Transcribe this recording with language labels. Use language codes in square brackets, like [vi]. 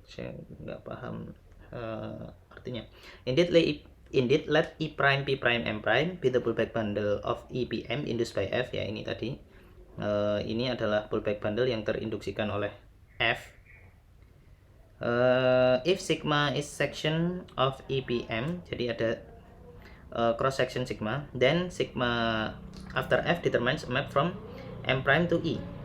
[id] Saya nggak paham artinya. [en] Indeed, let E prime, P prime, M prime be the pullback bundle of EPM induced by F. [id] Ya, ini tadi. Ini adalah pullback bundle yang terinduksikan oleh F. [en] If sigma is section of EPM, [id] jadi ada cross section sigma, [en] then sigma after F determines a map from M prime to E.